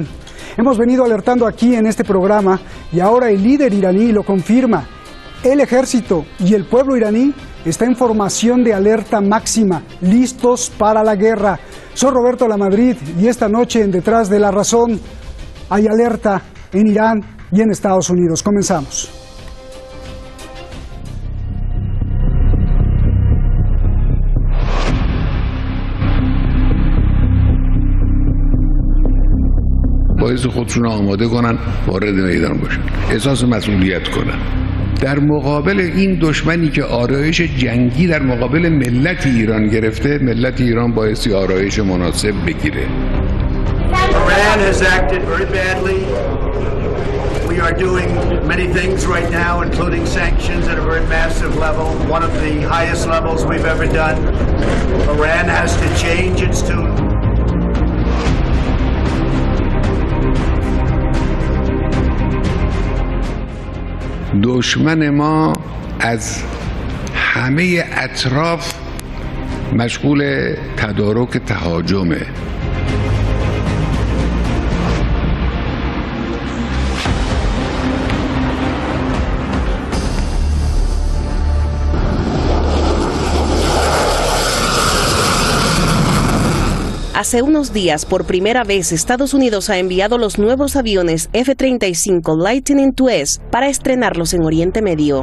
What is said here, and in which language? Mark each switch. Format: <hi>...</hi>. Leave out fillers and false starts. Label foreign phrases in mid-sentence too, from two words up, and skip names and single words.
<es>Hemos venido alertando aquí en este programa y ahora el líder iraní lo confirma. El ejército y el pueblo iraní está en formación de alerta máxima, listos para la guerra. Soy Roberto Lamadrid y esta noche en Detrás de la Razón hay alerta en Irán y en Estados Unidos. Comenzamos.</es> <fa>باعث خودشون آماده کنن وارد میدان باشن احساس مسئولیت کنن در مقابل این دشمنی که آرایش جنگی در مقابل ملت ایران گرفته ملت ایران بایستی آرایش مناسب بگیره.</fa> <en>Iran has acted very badly. We are doing many things right now, including sanctions at a very massive level, one of the highest levels we've ever done. Iran has to change its tune.</en> <fa>دشمن ما از همه اطراف مشغول تدارک تهاجمه.</fa> <es>Hace unos días, por primera vez, Estados Unidos ha enviado los nuevos aviones F-35 Lightning II para estrenarlos en Oriente Medio.</es>